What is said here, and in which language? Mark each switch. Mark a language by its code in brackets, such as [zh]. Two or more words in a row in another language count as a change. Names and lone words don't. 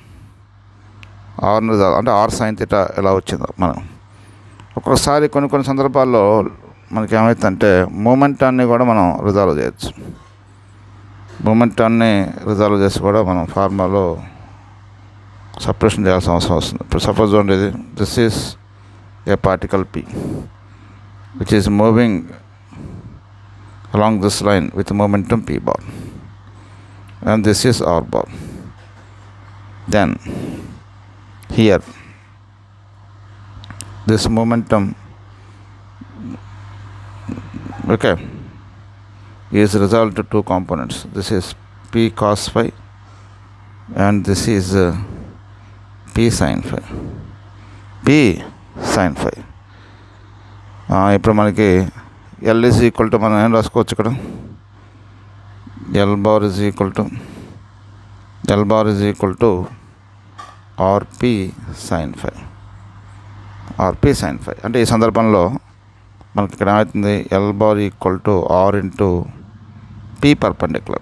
[te] అంటే [en] r sin theta [te] ఎలా వచ్చిందో మనం ఒక్కొక్కసారి కొన్ని సందర్భాల్లో మనకి ఏమవుతుందంటే మూమెంటాన్ని కూడా మనం రిజాల్వ్ చేయొచ్చు. మూమెంటాన్ని రిజాల్వ్ చేసి కూడా మనం ఫార్ములాలో సపరేషన్ చేయాల్సిన అవసరం వస్తుంది. ఇప్పుడు సపోజ్ చూడండి, [en] this is a particle P. which is moving along this line with momentum p bar, and this is r bar. Then here this momentum, okay, is resolved to two components. This is p cos phi and this is p sin phi. p sin phi. [te] ఇప్పుడు మనకి [en] L is equal to [te] మనం ఏం రాసుకోవచ్చు ఇక్కడ, [en] L bar is equal to rp sin phi. rp sin phi [te] అంటే ఈ సందర్భంలో మనకి ఇక్కడ ఏమవుతుంది, [en] L bar equal to r into p perpendicular.